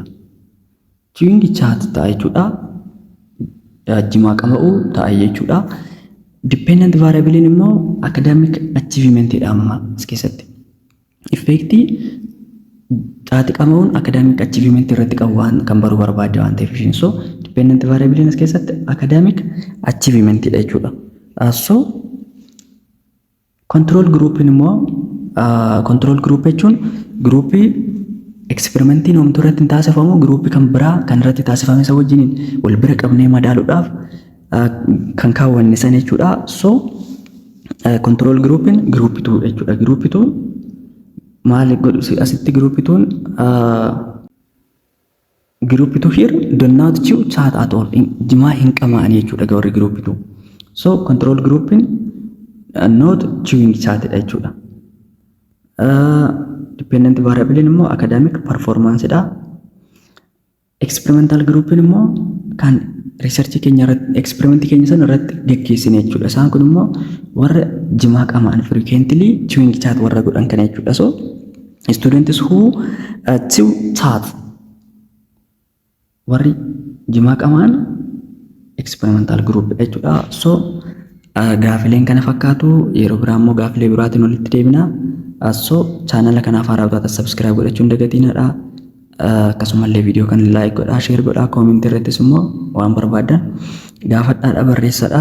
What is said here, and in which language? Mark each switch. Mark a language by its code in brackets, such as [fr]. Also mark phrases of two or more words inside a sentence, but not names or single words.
[en] Chewing chat [om] ta'a jechuudha. Jimaa qama'uu ta'a jechuudha. [en] Dependent variable [om] immoo [en] academic achievement [om] dha amma as keessatti. Effectii caatii qama'uun [en] academic achievement [om] irratti qabu waan kan baruu barbaade waan ta'eef. So [en] dependent variable [om] as keessatti [en] academic achievement [om] dha jechuudha. So [en] control group [om] immoo [en] control group [om] jechuun groupii experimentiin homtuu irratti hin taasifamu groupii kan biraa kan irratti taasifame isa wajjiniin wal bira qabnee madaaluudhaaf kan kaawwanne san jechuudha. So [en] control groupin [om] group 2 jechuudha. [en] Group 2 [om] maal godhu asitti [en] group 2 group 2 here do not chew chat at all. [om] Jimaa hin qama'anii jechuudha warri group 2. So [en] control groupin not chewing chat [om] jechuudha. [en] Dependent variable [om] immoo [en] academic performance [om] dha. Experimental group immoo kan research keenya irratti experiment keenya san irratti geggeessine jechuudha. Isaan kun immoo warra jimaa qama'an [en] frequently chewing chat [om] warra godhan kana jechuudha. So [en] students who chew chat [om] warri jimaa qama'an [en] experimental group [om] jechuudha. So gaafileen kana fakkaatu yeroo biraa immoo gaafilee biraatiin walitti deebina. So channel kanaaf haaraa taatan subscribe godhachuun dagatiinadha. Akkasumallee viidiyoo kan like godhaa, share godhaa, comment irrattis immoo waan barbaadan gaafadhaa barreessadhaa.